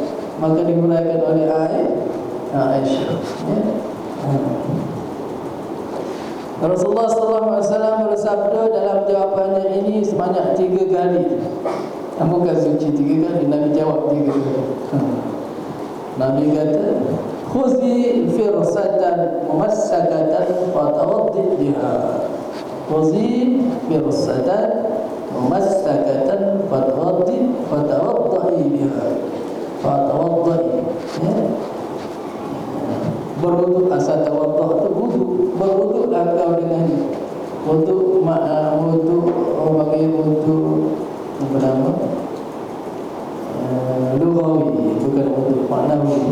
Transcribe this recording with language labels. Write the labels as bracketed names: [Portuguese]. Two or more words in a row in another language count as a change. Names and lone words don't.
[Malay] Maka dimulaikan oleh Aisyah. Ya. Rasulullah SAW bersabda dalam jawapannya ini sebanyak 3 kali. Bukan suci 3 kali, Nabi jawab 3 kali. Nabi kata, [Arabic] خذي فرصة ممسكة فتوضئي بها. خذي فرصة ممسكة فتوضئي بها. Fatawaddi. [Malay] Berwuduk, asal tawaddah tu wuduk. Berwuduklah kau dengan wuduk, orang panggil wuduk apa nama? Lughawi, bukan wuduk maknawi.